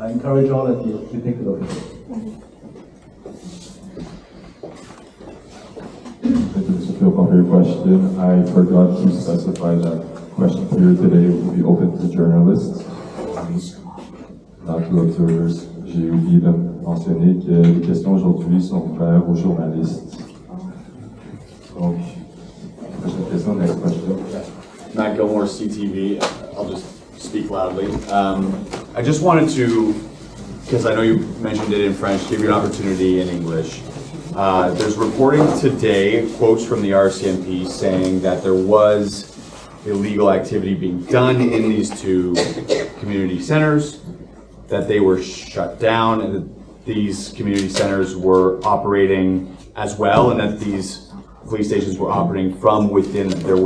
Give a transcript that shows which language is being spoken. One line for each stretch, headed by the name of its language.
English: I encourage all of you to take a look at it. Thank you, Mr. Philpott, for your question. I forgot to specify that question period today will be open to journalists, not to observers.
French: J'ai oublié de mentionner que les questions aujourd'hui sont ouvertes aux journalistes. Donc, prochaine question,
English: next question. Matt Gilmore, CTV. I'll just speak loudly. I just wanted to, because I know you mentioned it in French, give you an opportunity in English. There's reporting today, quotes from the RCMP saying that there was illegal activity being done in these 2 community centers, that they were shut down, and that these community centers were operating as well, and that these police stations were operating from within them.